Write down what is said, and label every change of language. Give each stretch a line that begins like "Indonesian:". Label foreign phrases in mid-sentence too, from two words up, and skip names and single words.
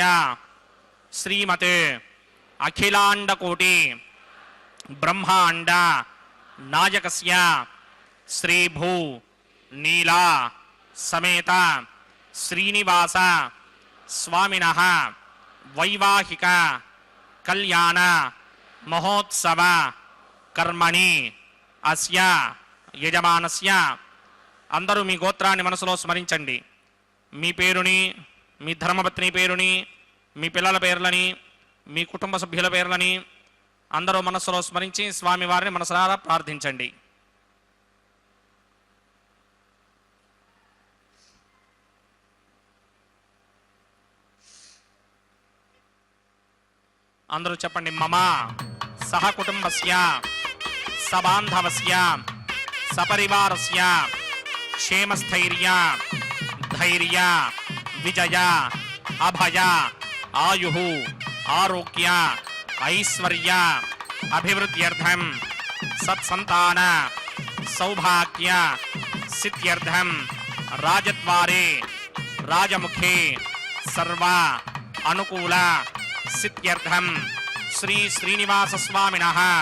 Sanskrit: श्रीमते अखिलांडकोटि ब्रह्मांड नायकस्य श्रीभू नीला समेत श्रीनिवास स्वामिनः वैवाहिक कल्याण महोत्सव कर्मणि अस्य యజమానస్య.
Telugu: అందరూ మీ గోత్రాన్ని మనసులో స్మరించండి. మీ పేరుని, మీ ధర్మపత్ని పేరుని, మీ పిల్లల పేర్లని, మీ కుటుంబ సభ్యుల పేర్లని అందరూ మనసులో స్మరించి స్వామివారిని మనసారా ప్రార్థించండి. అందరూ చెప్పండి.
Sanskrit: मम सह कुटुम्बस्य सबान्धवस्य सपरिवारस्य क्षेमस्थैर्य धैर्य विजय अभय आयुः आरोग्य ऐश्वर्य अभिवृद्ध्यर्थं सत्संतान सौभाग्य सिद्ध्यर्थं राजद्वारे राजमुखे सर्व अनुकूल सिद्ध्यर्थं श्री श्रीनिवास स्वामिनः